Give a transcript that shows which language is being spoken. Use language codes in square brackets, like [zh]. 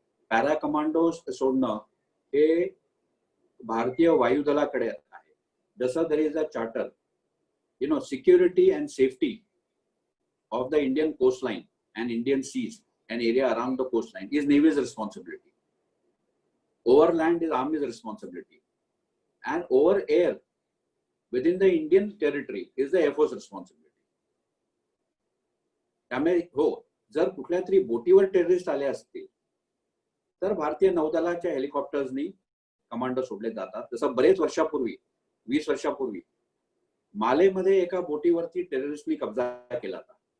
[mr] Para commandos सोडणं हे भारतीय वायुदलाकडे आहे. [en] जसं there is a charter, security and safety of the Indian coastline and Indian seas and area around the coastline is navy's responsibility. Overland is Army's responsibility. and over air within the Indian territory is the Air Force responsibility. [mr] त्यामुळे हो, जर कुठल्या तरी बोटीवर terrorist आले असतील तर भारतीय नौदलाच्या हेलिकॉप्टर्सनी कमांडो सोडले जातात. जसं बरेच वर्षापूर्वी 20 वर्षापूर्वी मालेमध्ये एका बोटीवरती टेररिस्टनी कब्जा केला होता.